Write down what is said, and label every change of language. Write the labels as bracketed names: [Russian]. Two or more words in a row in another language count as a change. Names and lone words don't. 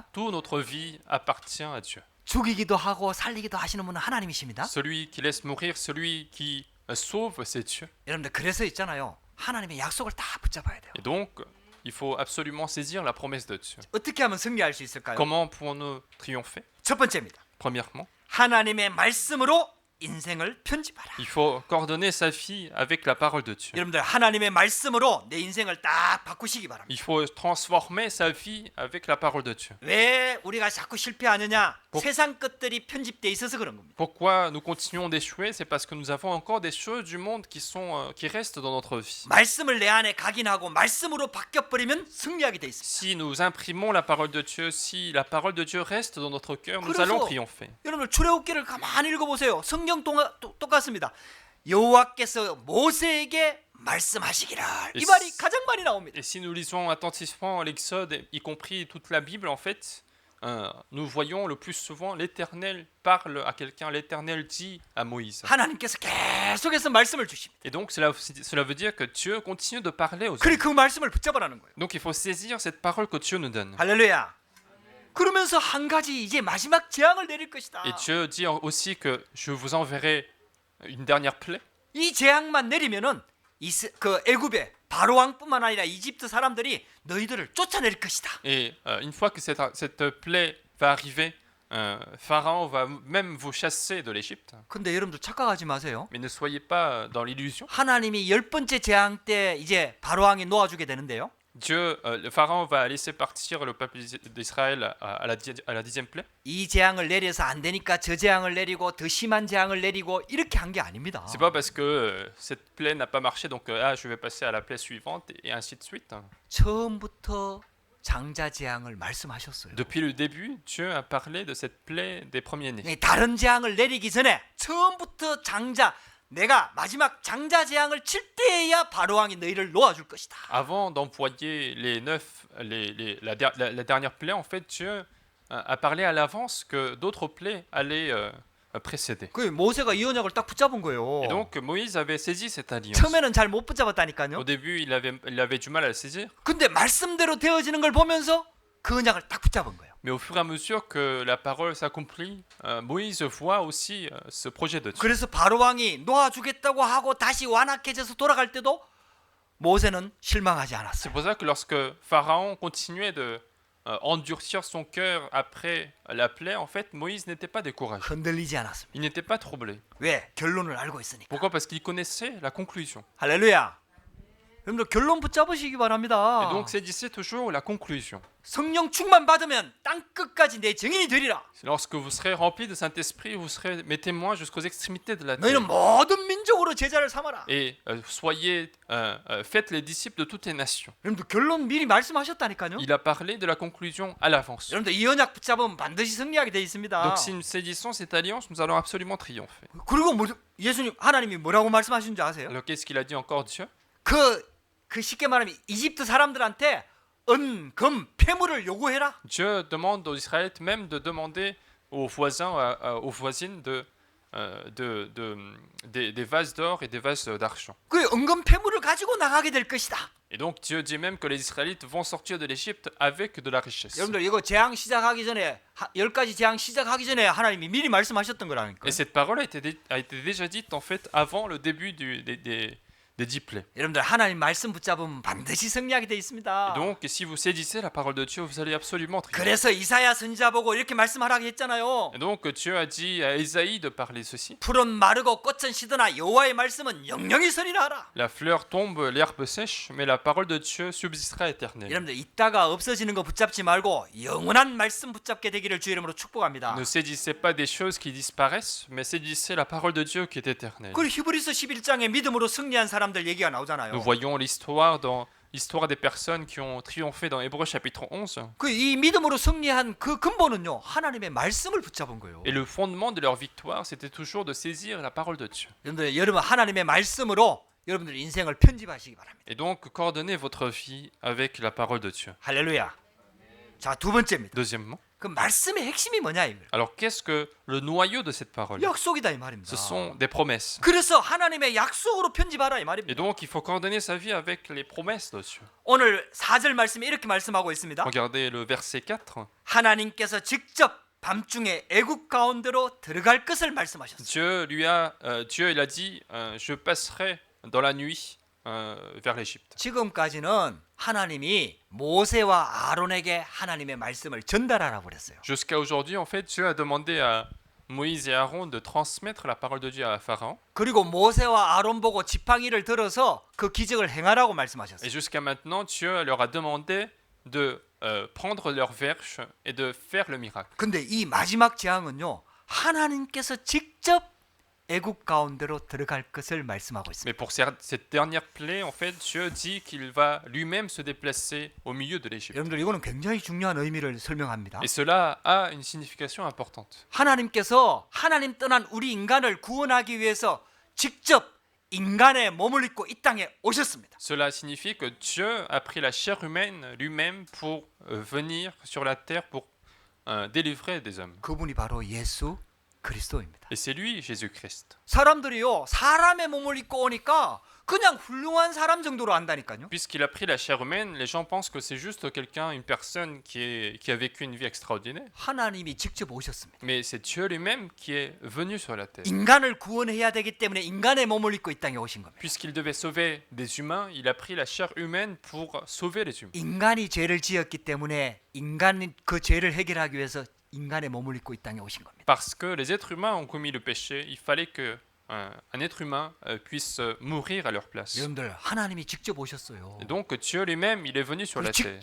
[French] Toute notre vie appartient à Dieu. [Korean] 죽이기도 하고 살리기도 하시는 분은 하나님이십니다. [French] Celui qui laisse mourir, celui qui sauve, c'est Dieu. [Korean] 여러분들 그래서 있잖아요. 하나님의 약속을 다 붙잡아야 돼요. [French] Et donc, il faut absolument saisir la promesse de Dieu. [Korean] 어떻게 하면 승리할 수 있을까요? [French] Comment pouvons-nous triompher? [Korean] 첫 번째입니다. [French] Premièrement, [Korean] 하나님의 말씀으로 인생을 편집하라. [French] il faut coordonner sa vie avec la parole de Dieu. [Korean] 여러분들 하나님의 말씀으로 내 인생을 딱 바꾸시기 바랍니다. [French] Il faut transformer sa vie avec la parole de Dieu. [Korean] 왜 우리가 자꾸 실패하느냐? 세상 것들이 편집돼 있어서 그런 겁니다. [French] Pourquoi nous continuons d'échouer? C'est parce que nous avons encore des choses du monde qui restent dans notre vie. [Korean] 말씀을 내 안에 각인하고 말씀으로 바뀌어버리면 승리하게 돼 있습니다. [French] Si nous imprimons la parole de Dieu, si la parole de Dieu reste dans notre cœur, nous [Korean] 그래서 [French] allons triompher. [Korean] 여러분 출애굽기를 가만히 읽어보세요. 성경 똑같습니다. 여호와께서 모세에게 말씀하시기를 이 말이 가장 많이 나옵니다. [French] Et si nous lisons attentivement l'Exode, y compris toute la Bible, en fait, nous voyons le plus souvent l'Éternel parle à quelqu'un, l'Éternel dit à Moïse. [Korean] 하나님께서 계속해서 말씀을 주십니다. [French] Et donc cela veut dire que Dieu continue de parler aux hommes. [Korean] 그리고 그 말씀을 붙잡으라는 거예요. [French] Donc il faut saisir cette parole que Dieu nous donne. [Korean] 할렐루야. 그러면서 한 가지 이제 마지막 재앙을 내릴 것이다. [French] Et Dieu dit aussi que je vous enverrai une dernière plaie. [Korean] 이 재앙만 내리면은 그 애굽의 바로 왕뿐만 아니라 이집트 사람들이 너희들을 쫓아낼 것이다. [French] Et une fois que cette plaie va arriver, Pharaon va même vous chasser de l'Égypte. [Korean] 근데 여러분들 착각하지 마세요. [French] Mais ne soyez pas dans l'illusion. [Korean] 하나님이 10번째 재앙 때 이제 바로 왕이 놓아주게 되는데요. [French] Le Pharaon va laisser partir le peuple d'Israël à la 10e plaie. [Korean] 이 재앙을 내려서 안 되니까 저 재앙을 내리고 더 심한 재앙을 내리고 이렇게 한 게 아닙니다. [French] C'est pas parce que cette plaie n'a pas marché, donc je vais passer à la plaie suivante et ainsi de suite. [Korean] 처음부터 장자 재앙을 말씀하셨어요. [French] Depuis le début, Dieu a parlé de cette plaie des premiers-nés. [Korean] 다른 재앙을 내리기 전에 처음부터 장자 내가 마지막 장자 재앙을 칠 때에야 바로 왕이 너희를 놓아줄 것이다. [French] Avant d'employer la dernière plaie, en fait, Dieu a parlé à l'avance que d'autres plaies allaient précéder. [Korean] 그 모세가 이 언약을 딱 붙잡은 거예요. [French] Et donc Moïse avait saisi cette alliance. [Korean] 처음에는 잘 못 붙잡았다니까요. [French] Au début, il avait du mal à la saisir, [Korean] 근데 말씀대로 되어지는 걸 보면서 그 언약을 딱 붙잡은 거예요. [French] mais au fur et à mesure que la parole s'accomplit, Moïse voit aussi ce projet de Dieu. [Korean] 그래서 바로 왕이 놓아주겠다고 하고 다시 완악해져서 돌아갈 때도 모세는 실망하지 [French] C'est [Korean] 않았어요. [French] pour ça que lorsque Pharaon continuait de endurcir son cœur après la plaie, en fait, Moïse n'était pas découragé. [Korean] 흔들리지 않았습니다. [French] Il n'était pas troublé. [Korean] 왜? 결론을 알고 있으니까. [French] Pourquoi? Parce qu'il connaissait la conclusion. [Korean] 할렐루야. 여러분들 결론 붙잡으시기 바랍니다. [French] Et donc saisissez toujours la conclusion. [Korean] 성령 충만 받으면 땅 끝까지 내 증인이 되리라. [French] Lorsque vous serez rempli de Saint-Esprit, vous serez mes témoins jusqu'aux extrémités de la terre. [Korean] 너희는 모든 민족으로 제자를 삼아라. [French] Et faites les disciples de toutes les nations. [Korean] 여러분들 결론 미리 말씀하셨다니까요. [French] Il a parlé de la conclusion à l'avance. [Korean] 여러분들 이 언약 붙잡으면 반드시 승리하게 돼 있습니다. [French] Donc si nous saisissons cette alliance, nous allons absolument triompher. [Korean] 그리고 예수님 하나님이 뭐라고 말씀하시는지 아세요? [French] Alors qu'est-ce qu'il a dit encore Dieu? [Korean] 그 쉽게 말하면 이집트 사람들한테 은, 금, 폐물을 요구해라. [French] Dieu demande aux Israélites même de demander aux voisins, aux voisines des vases d'or et des vases d'argent. [Korean] 그 은금 폐물을 가지고 나가게 될 것이다. [French] Et donc Dieu dit même que les Israélites vont sortir de l'Égypte avec de la richesse. [Korean] 여러분들 이거 재앙 시작하기 전에 10가지 재앙 시작하기 전에 하나님이 미리 말씀하셨던 거라니까. [French] Et cette parole a été déjà dite en fait avant le début des 10 plaies. [Korean] 여러분들 하나님 말씀 붙잡으면 반드시 승리하게 돼 있습니다. [French] Et donc si vous saisissez la parole de Dieu, vous allez absolument triompher. [Korean] 그래서 이사야 선지자 보고 이렇게 말씀하라고 했잖아요. [French] Et donc Dieu a dit à Ésaïe de parler ceci. [Korean] 풀은 마르고 꽃은 시드나 여호와의 말씀은 영영이 서리라 하라. [French] La fleur tombe, l'herbe sèche, mais la parole de Dieu subsistera éternelle. [Korean] 여러분들 있다가 없어지는 거 붙잡지 말고 영원한 말씀 붙잡게 되기를 주 이름으로 축복합니다. [French] Ne saisissez pas des choses qui disparaissent, mais saisissez la parole de Dieu qui est éternelle. [Korean] 그리고 히브리서 11장에 믿음으로 승리한 사람들 얘기가 나오잖아요. [French] Nous voyons l'histoire des personnes qui ont triomphé dans Hébreux chapitre 11. [Korean] 그 이 믿음으로 승리한 그 근본은요 하나님의 말씀을 붙잡은 거예요. [French] Et le fondement de leur victoire, c'était toujours de saisir la parole de Dieu. [Korean] 여러분 하나님의 말씀으로 여러분들 인생을 편집하시기 바랍니다. [French] Et donc, coordonnez votre vie avec la parole de Dieu. [Korean] 할렐루야. 자, 두 번째입니다. [French] Deuxièmement, [Korean] 그 말씀의 핵심이 뭐냐 이거예요. [French] alors qu'est-ce que le noyau de cette parole? [Korean] 약속이다 이 말입니다. [French] Ce sont des promesses. [Korean] 그래서 하나님의 약속으로 편집하라 이 말입니다. [French] Et donc, il faut coordonner sa vie avec les promesses de Dieu. [Korean] 오늘 4절 말씀에 이렇게 말씀하고 있습니다. [French] Regardez le verset 4. [Korean] 하나님께서 직접 밤중에 애국 가운데로 들어갈 것을 말씀하셨어요. [French] Dieu il a dit, je passerai dans la nuit vers l'Égypte. [Korean] 지금까지는 하나님이 모세와 아론에게 하나님의 말씀을 전달하라고 그랬어요. [French] Jusqu'à aujourd'hui, en fait, Dieu a demandé à Moïse et Aaron de transmettre la parole de Dieu à Pharaon. [Korean] 그리고 모세와 아론 보고 지팡이를 들어서 그 기적을 행하라고 [French] Et [Korean] 말씀하셨어요. [French] jusqu'à maintenant, Dieu leur a demandé de prendre leur verge et de faire le miracle. [Korean] 근데 이 마지막 재앙은요. 하나님께서 직접 애국 가운데로 들어갈 것을 말씀하고 있습니다. [French] Mais pour cette dernière plaie, en fait, Dieu dit qu'il va lui-même se déplacer au milieu de l'Égypte. [Korean] 여러분들 이거는 굉장히 중요한 의미를 설명합니다. [French] Et cela a une signification importante. [Korean] 하나님께서 하나님 떠난 우리 인간을 구원하기 위해서 직접 인간의 몸을 입고 이 땅에 오셨습니다. [French] Cela signifie que Dieu a pris la chair humaine lui-même pour venir sur la terre pour délivrer des hommes. [Korean] 그분이 바로 예수 그리스도입니다. [French] Et c'est lui, Jésus-Christ. [Korean] 사람들이요, 사람의 몸을 입고 오니까 그냥 훌륭한 사람 정도로 안다니까요. [French] Puisqu'il a pris la chair humaine, les gens pensent que c'est juste quelqu'un, une personne qui a vécu une vie extraordinaire. [Korean] 하나님이 직접 오셨습니다. [French] Mais c'est Dieu lui-même qui est venu sur la terre. [Korean] 인간을 구원해야 되기 때문에 인간의 몸을 입고 이 땅에 오신 겁니다. [French] Puisqu'il devait sauver des humains, il a pris la chair humaine pour sauver les humains. [Korean] 인간이 죄를 지었기 때문에 인간이 그 죄를 해결하기 위해서 인간의 몸을 입고 이 땅에 오신 겁니다. [French] Parce que les êtres humains ont commis le péché, il fallait que un être humain puisse mourir à leur place. [Korean] 여러분들 하나님이 직접 오셨어요. [French] Et donc Dieu lui-même, il est venu sur la terre.